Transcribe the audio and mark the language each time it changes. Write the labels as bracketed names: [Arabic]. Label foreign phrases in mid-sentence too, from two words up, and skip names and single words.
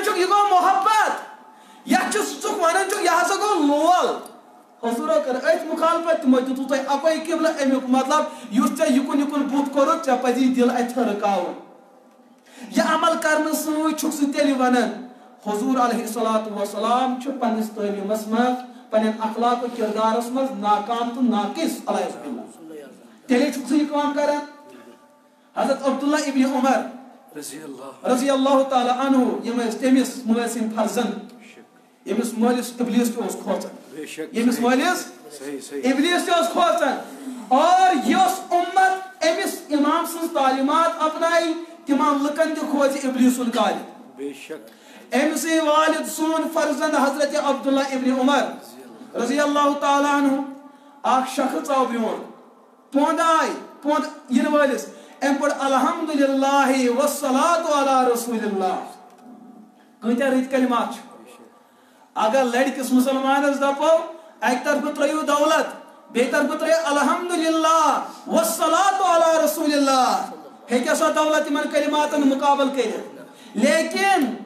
[Kashmiri] چھُکھ یہِ گوٚو محبت یتھ ژٕ ونان چھُکھ یہِ ہسا گوٚو لول حضوٗرو کٔر أتھۍ مُخالفت تِمو دِتوٗ تۄہہِ اَکوے قبلہٕ امیُک مطلب یُس ژےٚ یِکُن یِکُن بُت کوٚرُتھ ژےٚ پزی دل اتھِ رُکاوُن یہِ عمل کرنہٕ سۭتۍ چھُکھ ژٕ تیٚلہِ ونان حضوٗر [Arabic] علیہ الصلوۃ والسلام [Kashmiri] چھُ پننِس تعلیٖمس منٛز پننٮ۪ن اخلاق و کردارس منٛز ناکام تہٕ ناقص علیہ باللہ تیٚلے چھُکھ ژٕ یہِ کٲم کران حضرت عبداللہ ابن عمر [Arabic] رضی اللہ تعالیٰ عنہ [Kashmiri] یِم ٲسۍ تٔمِس مٲلۍ سٕنٛدۍ فرزند ییٚمِس مٲلِس ابلیٖس تہِ اوس کھوژان ییٚمِس مٲلِس ابلیٖس تہِ اوس کھوژان اور یۄس اُمت أمِس امام سٕنٛز تعلیٖمات اپنایہِ تِمن لُکن تہِ کھوژِ ابلیٖس سُنٛد قالب أمۍ سٕے والد سون فرزند حضرت عبداللہ ابن عمر [Arabic] رضی اللہ تعالیٰ عنہ [Kashmiri] اکھ شخص آو برٛونٛٹھ پونٛد آیہِ پونٛد یِنہٕ وٲلِس أمۍ پوٚر [Arabic] الحمدُللہ والصلاۃ علی رسول اللہ [Kashmiri] کۭتیاہ رٕتۍ کلمات چھِ اگر لڑکِس مسلمانس دپو اکہِ طرفہٕ ترٲیِو دولت بیٚیہِ طرفہٕ ترٲیِو [Arabic] الحمدللہ والصلاۃ علی رسول اللہ [Kashmiri] ہیٚکیٛاہ سۄ دولت یِمن کلماتن مُقابل کٔرِتھ لیکن